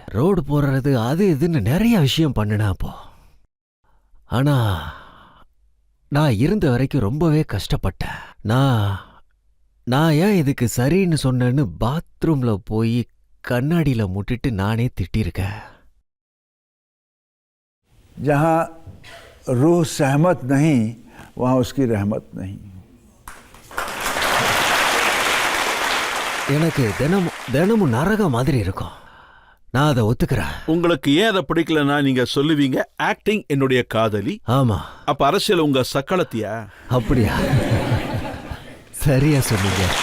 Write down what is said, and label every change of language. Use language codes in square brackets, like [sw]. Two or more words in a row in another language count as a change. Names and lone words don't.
[ta] ரோடு போறது அது இதுன்னு நிறைய விஷயம் பண்ணுனா அப்போ. ஆனா நான் இருந்த வரைக்கும் ரொம்பவே கஷ்டப்பட்டேன். நான் ஏன் இதுக்கு சரின்னு சொன்னேன்னு பாத்ரூம்ல போய் கண்ணாடியில முட்டிட்டு நானே திட்டிருக்கேன். [hi] जहाँ रूह सहमत नहीं वहाँ उसकी रहमत नहीं. [ta] எனக்கு தினமும் நரகம் மாதிரி இருக்கும். நான் அதை ஒத்துக்கிறேன். உங்களுக்கு ஏன் அதை பிடிக்கலன்னா நீங்க சொல்லுவீங்க, ஆக்டிங் என்னுடைய காதலி. ஆமா. அப்ப அரசியல் உங்க சக்களத்தியா? அப்படியா? சரியா சொன்னீங்க.